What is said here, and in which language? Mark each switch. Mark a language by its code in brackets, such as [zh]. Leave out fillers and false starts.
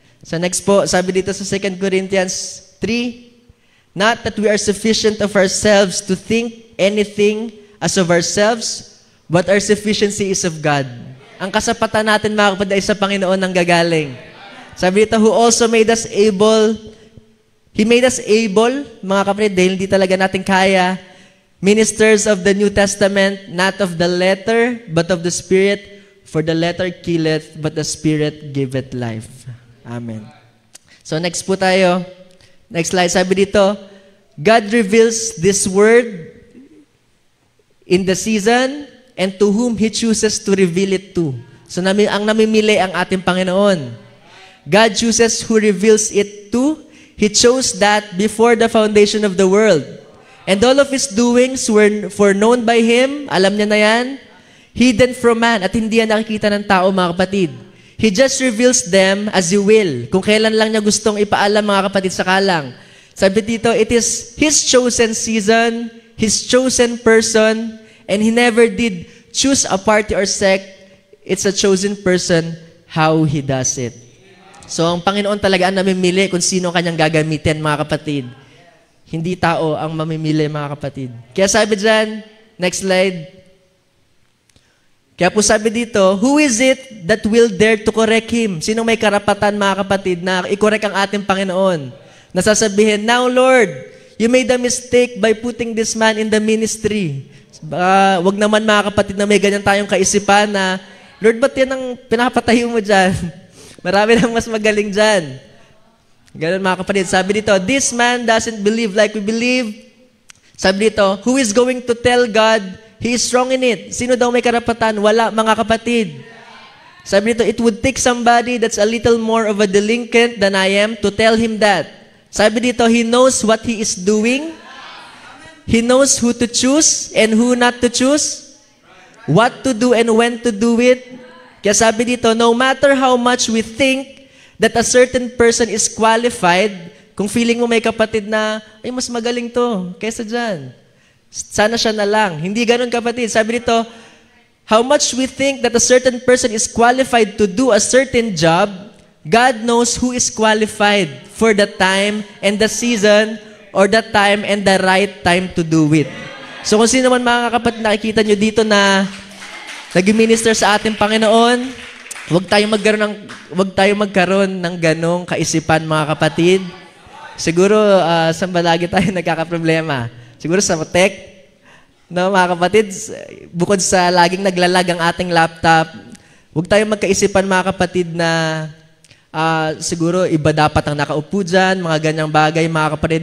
[tl] So next po, sabi dito sa [en] 2 Corinthians 3, not that we are sufficient of ourselves to think anything as of ourselves, but our sufficiency is of God. [tl] Ang kasapatan natin, mga kapatid, ay sa Panginoon nang gagaling. Sabi dito, [en] who also made us able, He made us able, [tl] mga kapatid, dahil hindi talaga natin kaya, [en] ministers of the New Testament, not of the letter, but of the Spirit, for the letter killeth, but the Spirit giveth life. Amen. [tl] So next po tayo. [en] Next slide. [tl] Sabi dito, [en] God reveals this word in the season and to whom He chooses to reveal it to. [tl] So ang namimili ang ating Panginoon. [en] God chooses who reveals it to. He chose that before the foundation of the world. And all of His doings were foreknown by Him. [tl] Alam niya na yan. [en] Hidden from man, [tl] at hindi yan nakikita ng tao, mga kapatid. [en] He just reveals them as He will. [tl] Kung kailan lang niya gustong ipaalam, mga kapatid, saka lang. Sabi dito, [en] it is His chosen season, His chosen person, and He never did choose a party or sect. It's a chosen person, how He does it. [tl] So, ang Panginoon talaga ang namimili kung sino kanyang gagamitin, mga kapatid. Hindi tao ang mamimili, mga kapatid. Kaya sabi dyan, next slide, kaya po sabi dito, [en] who is it that will dare to correct Him? [tl] Sinong may karapatan, mga kapatid, na i-correct ang ating Panginoon? Nasasabihin, [en] now Lord, you made a mistake by putting this man in the ministry. [tl] Wag naman, mga kapatid, na may ganyan tayong kaisipan na, Lord, ba't yan ang pinapatayo mo dyan? Marami nang mas magaling dyan. Ganun, mga kapatid. Sabi dito, [en] this man doesn't believe like we believe. Sabi dito, who is going to tell God He is strong in it? [tl] Sino daw may karapatan? Wala, mga kapatid. Sabi dito, [en] it would take somebody that's a little more of a delinquent than I am to tell him that. Sabi dito, He knows what He is doing. He knows who to choose and who not to choose. What to do and when to do it. Kaya sabi dito, no matter how much we think that a certain person is qualified, [tl] kung feeling mo may kapatid na, ay mas magaling to, kaysa dyan. Sana siya na lang. Hindi ganun kapatid. [en] Sabi dito, how much we think that a certain person is qualified to do a certain job, God knows who is qualified for the time and the season or the time and the right time to do it. [tl] So kung sino man mga kapatid nakikita nyo dito na nag-minister sa ating Panginoon, huwag tayong magkaroon ng ganong kaisipan mga kapatid. Siguro, saan ba lagi tayo nagkakaproblema? Siguro sa tech, no, mga kapatid, bukod sa laging naglalag ang ating laptop, huwag tayong magkaisipan mga kapatid na siguro iba dapat ang nakaupo dyan, mga ganyang bagay mga kapatid.